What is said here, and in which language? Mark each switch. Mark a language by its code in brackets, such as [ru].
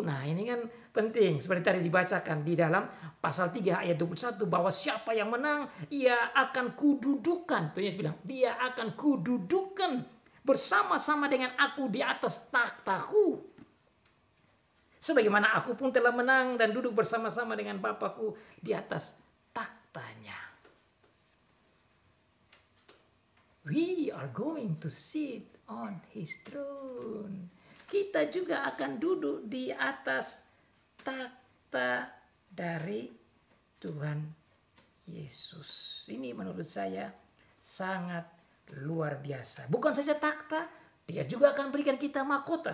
[id] Nah, ini kan penting. Seperti tadi dibacakan di dalam pasal 3 ayat 21, bahwa siapa yang menang, ia akan kududukan. Tuhan Yesus bilang, dia akan kududukan bersama-sama dengan aku di atas takhtaku, sebagaimana aku pun telah menang dan duduk bersama-sama dengan Bapakku di atas takhtanya. [en] We are going to sit on His throne. [id] Kita juga akan duduk di atas takhta dari Tuhan Yesus. Ini menurut saya sangat luar biasa. Bukan saja takhta, Dia juga akan berikan kita mahkota.